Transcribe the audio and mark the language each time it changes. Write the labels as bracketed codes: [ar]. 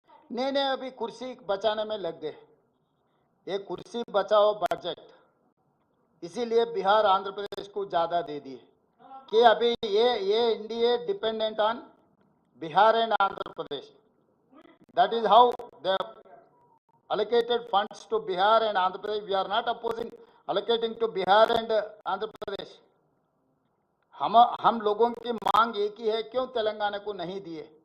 [hi] नहीं, अभी कुर्सी बचाने में लग गए, ये कुर्सी बचाओ बजट, इसीलिए बिहार आंध्र प्रदेश को ज्यादा दे दिए कि अभी ये NDA [en] Dependent on Bihar and Andhra Pradesh. That is how they allocated funds to Bihar and Andhra Pradesh. We are not opposing allocating to Bihar and Andhra Pradesh. [hi] हम लोगों की मांग एक ही है, क्यों तेलंगाना को नहीं दिए?